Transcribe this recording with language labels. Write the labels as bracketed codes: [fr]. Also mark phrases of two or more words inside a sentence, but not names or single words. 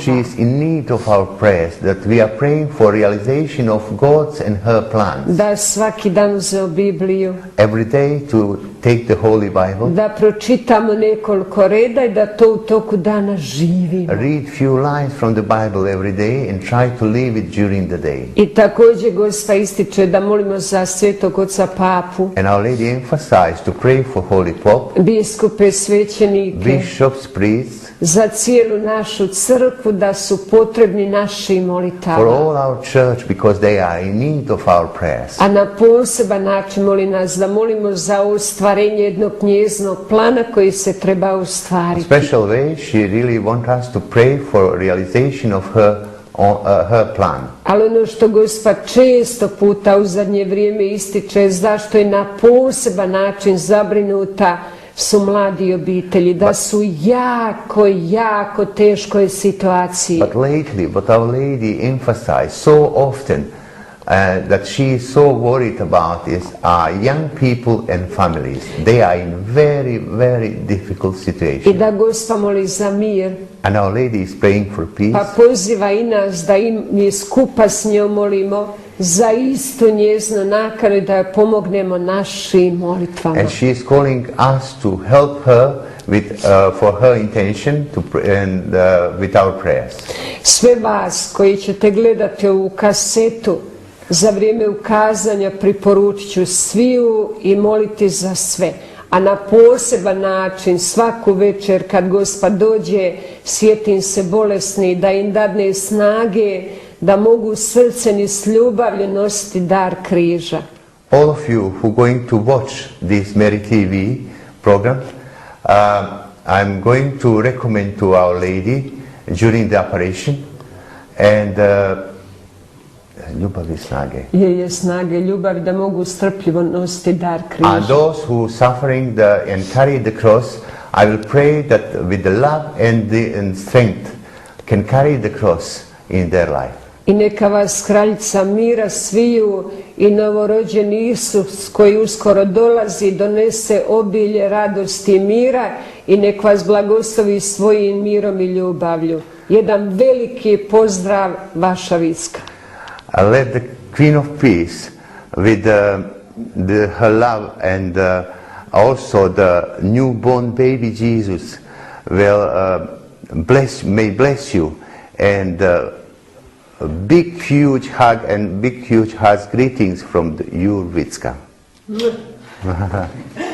[en] She is in need of our prayers, that we are praying for realization of God's and her plans. [hr] Da svaki dan uzeo Bibliju, [en] Every day to take the Holy Bible, [hr] da pročitamo nekoliko reda i da to u toku dana živimo. [en] read few lines from the Bible every day and try to live it during the day. [hr] I također Gospa ističe da molimo za svetog oca Papu, [en] And Our Lady emphasized to pray for Holy Pope, [hr] biskupe, svećenike, [en] bishops, priests, [hr] za cijelu našu crkvu, da su potrebni naši [en] for [hr] molitava. [en] all our church, because they are in need of our prayers. [hr] A na poseban način moli nas da molimo za ostvarenje jednog njezinog plana koji se treba ostvariti. [en] Special way, she really wants us to pray for realization of her plan. [hr] Ali ono što Gospa često puta u zadnje vrijeme ističe, zašto je na poseban način zabrinuta su mladi obitelji, da su jako teškoj situaciji. [en] But lately, what Our Lady emphasized so often that she is so worried about is young people and families. They are in very difficult I situation. [hr] da Gospa moli za mir, [en] And Our Lady is praying for peace. [hr] pa poziva i nas da i mi skupa s njom molimo za istu njeznu nakanu i da joj pomognemo našim molitvama. [en] And she is calling us to help her for her intention and with our prayers. [hr] Sve vas koji ćete gledati ovu kasetu za vrijeme ukazanja preporučit ću sviju i moliti za sve. A na poseban način svaku večer kad Gospa dođe sjetim se bolesni da im dadne snage da mogu srcem i s ljubavlju nositi dar križa. [en] All of you who are going to watch this Mary TV program, I'm going to recommend to Our Lady during the operation and [hr] ljubav i snage. Je snage ljubav da mogu strpljivo nositi dar križa. [en] And those who suffering and carry the cross, I will pray that with the love and strength can carry the cross in their life. [hr] I neka vas kraljica mira sviju i novorođeni Isus koji uskoro dolazi donese obilje radosti i mira i nek vas blagoslovi svojim mirom i ljubavlju. Jedan veliki pozdrav, vaša Vicka. [en] Let the Queen of Peace with her love and also the newborn baby Jesus will may bless you and a big huge hug and big huge greetings from your Vicka.